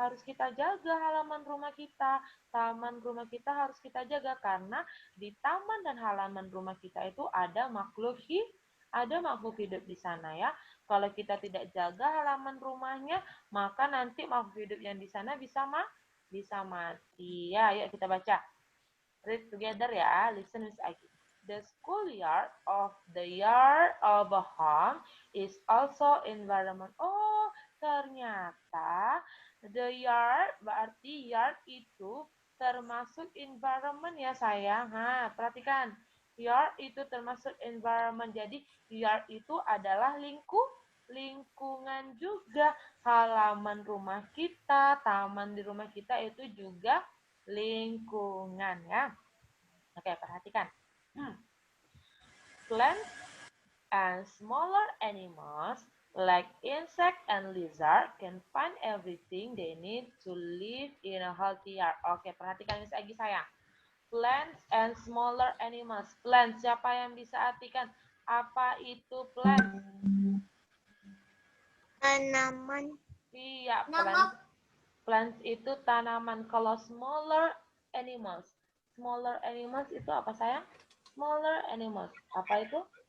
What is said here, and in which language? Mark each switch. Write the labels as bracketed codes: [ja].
[id] harus kita jaga halaman rumah kita. Taman rumah kita harus kita jaga karena di taman dan halaman rumah kita itu ada makhluk hidup di sana ya. Kalau kita tidak jaga halaman rumahnya, maka nanti makhluk hidup yang di sana bisa mati. Ya, yuk kita baca. [en] Read together [id] ya. [en] Listen with [id] Agi. [en] The schoolyard of the yard of a home is also environment. [id] Oh, ternyata the yard berarti yard itu termasuk environment ya sayang. Perhatikan. Yard itu termasuk environment. Jadi yard itu adalah lingkungan juga. Halaman rumah kita, taman di rumah kita itu juga lingkungan ya. Oke, perhatikan. [en] Plants and smaller animals like insect and lizard can find everything they need to live in a healthy yard. [id] Oke, perhatikan Miss Agi sayang. [en] Plants and smaller animals. [id] Plants, siapa yang bisa artikan apa itu plants? Tanaman. Iya, plants. Plants itu tanaman. Kalau smaller animals itu apa sayang? [en] Smaller animals. [id] Apa itu?